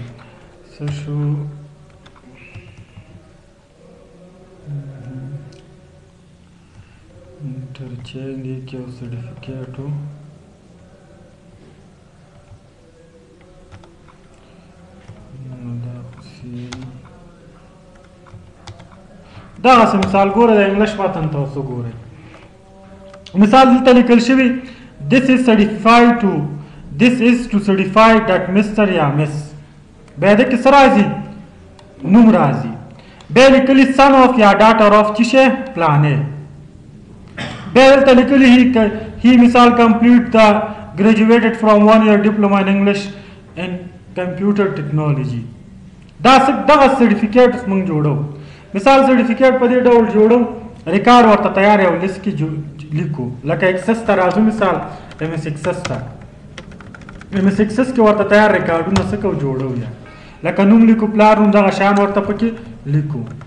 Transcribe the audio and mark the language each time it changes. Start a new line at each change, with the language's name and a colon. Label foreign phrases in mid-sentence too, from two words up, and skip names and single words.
Pashto: څه شو انټرچینج کې یو سرټیفیکیټ و. دغسې مثال ګوره، د انګلیش متن تاسو ګورئ. مثال دلته لیکل شوي
English: this is to certify that Mr.
Pashto: یا Miss. بیا د کې څه راځي؟ نوم راځي. بیا لیکلي
English: son of
Pashto: یا
English: daughter of
Pashto: چې شی پلانې. بیا دلته لیکلي
English: he مثال complete the graduated from 1 year diploma in English and computer technology.
Pashto: دغه سرټیفیکیټ موږ جوړو. مثال سرټیفیکیټ په دې ډول جوړو، ریکارډ ورته تیار یو لیست کې لیکو. لکه اکسس ته راځو، مثال ایم ایس اکسس ته. ایم ایس اکسس کې ورته تیار ریکارډونه څه کو جوړو. یا لکه نوم لیکو، پلار نوم، دغه شیان ورته پکې لیکو.